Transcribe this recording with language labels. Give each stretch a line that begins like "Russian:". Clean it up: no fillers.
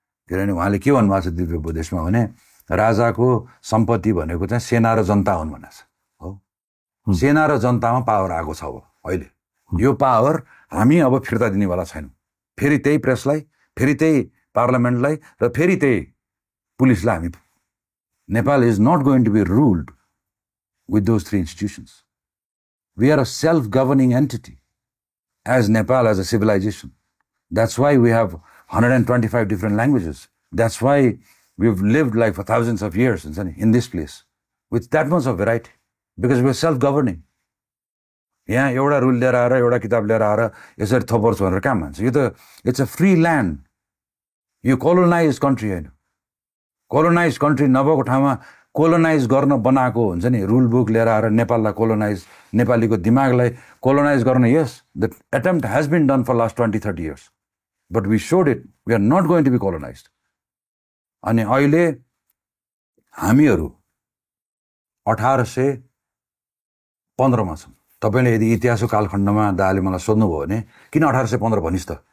Nepali: किनभने उहाँले के भन्नुभएको छ दिव्य उपदेशमा भने राजाको सम्पत्ति भनेको चाहिँ सेना र जनता हुन् भनेको छ हो, सेना र जनतामा पावर आएको छ अब अहिले, यो पावर हामी अब फिर्ता दिनेवाला छैनौँ, फेरि त्यही प्रेसलाई, फेरि त्यही पार्लियामेन्टलाई र फेरि त्यही पुलिसलाई हामी,
English: Nepal is not going to be ruled with those three institutions. We are a self governing entity as Nepal, as a civilization. That's why we have 125 different languages. That's why we've lived like for thousands of years in this place with that much of variety because we're self-governing.
Nepali: यहाँ एउटा rule लिएर आएर एउटा किताब लिएर आएर यसरी थपर्छु भनेर काम मान्छ यो त
English: it's a free land
Nepali: यो कोलोनाइज कन्ट्री होइन कोलोनाइज कन्ट्री नभएको ठाउँमा कोलोनाइज गर्न बनाएको हुन्छ नि रुल बुक लिएर आएर नेपाललाई कोलोनाइज नेपालीको दिमागलाई कोलोनाइज गर्न
English: yes the attempt has been done for last 20-30 years but we solved it we are not going to be colonize
Nepali: अनि अहिले हामीहरू 1815 मा छौँ तपाईले यदि इतिहासको कालखण्डमा दाले मलाई सोध्नुभयो भने किन 1815 भनिस् त